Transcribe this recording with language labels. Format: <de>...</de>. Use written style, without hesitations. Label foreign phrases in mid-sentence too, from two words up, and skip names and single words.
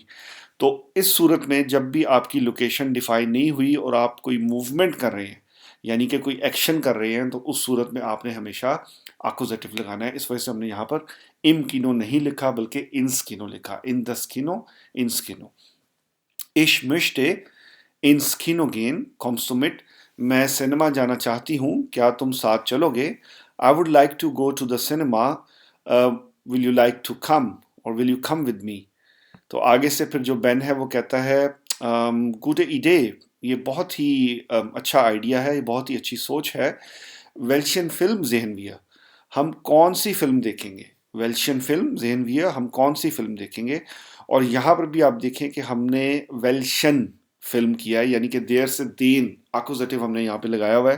<hi>तो इस सूरत में जब भी आपकी लोकेशन डिफाइन नहीं हुई और आप कोई मूवमेंट कर रहे हैं, यानी कि कोई एक्शन कर रहे हैं, तो उस सूरत में आपने हमेशा आकुजेटिव लगाना है। इस वजह से हमने यहाँ पर</hi> <de>im Kino</de> <hi>नहीं लिखा बल्कि</hi> <de>ins Kino</de> <hi>लिखा,</hi> <de>in das Kino, ins Kino. Ich möchte ins Kino gehen, kommst du mit?</de> <hi>मैं सिनेमा जाना चाहती हूँ, क्या तुम साथ चलोगे।</hi> <en>I would like to go to the cinema, will you like to come or will you come with me।</en> <hi>तो आगे से फिर जो बेन है वो कहता है,</hi> <de>Gute Idee,</de> <hi>ये बहुत ही अच्छा आइडिया है, ये बहुत ही अच्छी सोच है।</hi> <de>Welchen Film sehen wir,</de> <hi>हम कौन सी फिल्म देखेंगे।</hi> <de>Welchen Film sehen wir,</de> <hi>हम कौन सी फिल्म देखेंगे। और यहाँ पर भी आप देखें कि हमने</hi> <de>welchen Film</de> <hi>किया है, यानी कि देर से देन आकुजेटिव हमने यहाँ पे लगाया हुआ है।</hi>